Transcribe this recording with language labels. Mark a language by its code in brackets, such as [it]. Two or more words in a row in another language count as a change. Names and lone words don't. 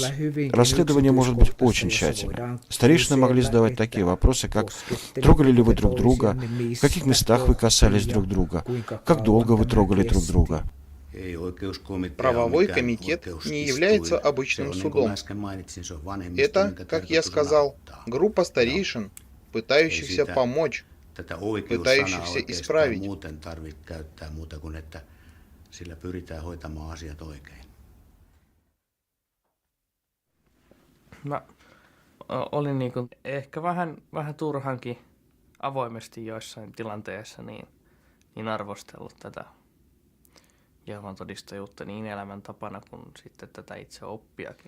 [ru] Расследование может быть очень тщательным. Старейшины могли задавать такие вопросы, как «Трогали ли вы друг друга?», «В каких местах вы касались друг друга?», «Как долго вы трогали друг друга?». Правовой комитет не является обычным судом. Это, как я сказал, группа старейшин, пытающихся помочь, пытающихся исправить. [fi] Mä olin ehkä vähän turhankin avoimesti joissain tilanteissa niin arvostellut tätä Jehovan todistajuutta niin elämäntapana kuin sitten tätä itse oppiakin.